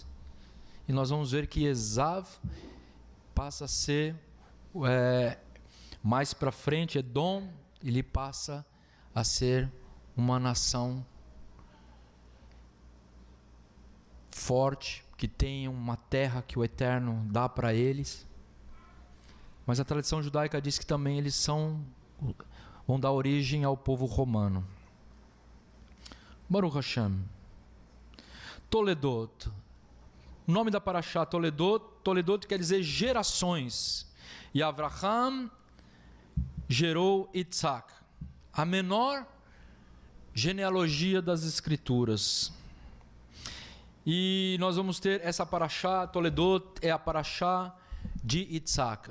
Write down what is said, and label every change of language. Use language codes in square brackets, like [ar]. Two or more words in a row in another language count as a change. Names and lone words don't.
[pt] E nós vamos ver que Esav passa a ser, mais para frente, Edom, ele passa a ser uma nação forte, que tem uma terra que o Eterno dá para eles. Mas a tradição judaica diz que também eles vão dar origem ao povo romano. [he] Baruch Hashem. Toledot. [pt] O nome da paraxá Toledot quer dizer gerações. E Avraham gerou Yitzhak, a menor genealogia das escrituras. E nós vamos ter essa paraxá, Toledot é a paraxá de Yitzhak.